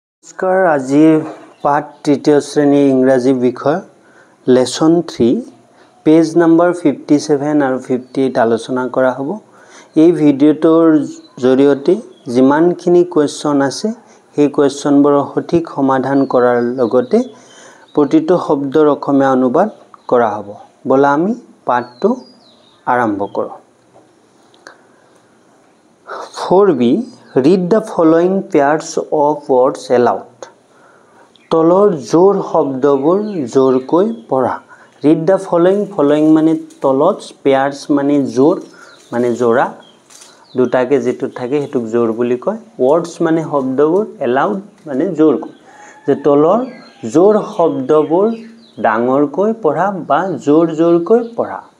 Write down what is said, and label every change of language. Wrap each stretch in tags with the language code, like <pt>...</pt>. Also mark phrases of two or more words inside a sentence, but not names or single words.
<as>নমস্কাৰ আজি পাঠ তৃতীয় শ্ৰেণী ইংৰাজী বিষয় লেসন 3</as> <en>page number</en> <as>57 আৰু 58 আলোচনা কৰা হ'ব। এই ভিডিঅ'টোৰ জৰিয়তে যিমানখিনি কোৱেশ্চন আছে সেই কোৱেশ্চনবোৰৰ সঠিক সমাধান কৰাৰ লগতে প্ৰতিটো শব্দৰ অসমীয়া অনুবাদ কৰা হ'ব। বলা আমি পাঠটো আৰম্ভ কৰোঁ।</as> <en>4b Read the following pairs of words aloud.</en> <as>তলৰ জোৰ শব্দবোৰ জোৰকৈ পঢ়া।</as> <en>Read the following</en> <as>মানে তলত, pairs মানে জোৰ মানে জোৰা, দুটাকে যেটো থাকে হেতুক জোৰ বুলি কয়। Words মানে শব্দবোৰ, aloud মানে জোৰকৈ। যে তলৰ জোৰ শব্দবোৰ ডাঙৰকৈ পঢ়া বা জোৰকৈ পঢ়া।</as>